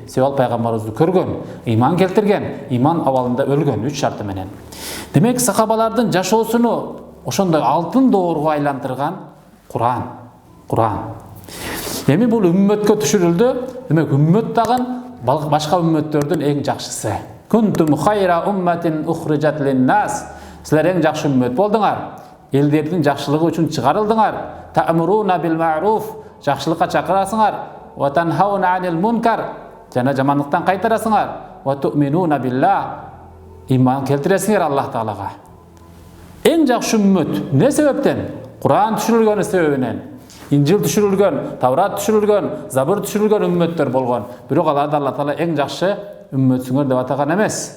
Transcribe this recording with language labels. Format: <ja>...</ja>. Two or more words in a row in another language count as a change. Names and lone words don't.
<ky>Себеп пайгамбарыбызды көргөн, иман келтирген, иман абалында өлгөн 3 шарты менен. Демек сахабалардын жашоосуну ошондой алтын дооруга айлантырган Кур'ан. Эми бул үммөткө түшүрүлдү. Демек үммөт дагы башка үммөттөрдүн эң жакшысы.</ky> <ar>كنتم خير أمة أخرجت للناس.</ar> <ky>Силер эң жакшы үммөт болдуңар. Элдердин жакшылыгы үчүн чыгарылдыңар.</ky> <ar>تأمرون بالمعروف,</ar> <ky>жакшылыкка чакырасыңар.</ky> <ar>وتنهون عن المنكر,</ar> <ky>жана жамандыктан кайтарасыңар.</ky> <ar>وتؤمنون بالله,</ar> <ky>иман келтиресиңер Аллах Таалага. Эң жакшы үммөт не себептен? Кур'ан түшүрүлгөн себебинен. Инжил түшүрүлгөн, Таврат түшүрүлгөн, Забур түшүрүлгөн үммөттөр болгон. Бирок аларды Аллах Таала эң жакшы үммөтсүңөр деп атаган эмес.</ky>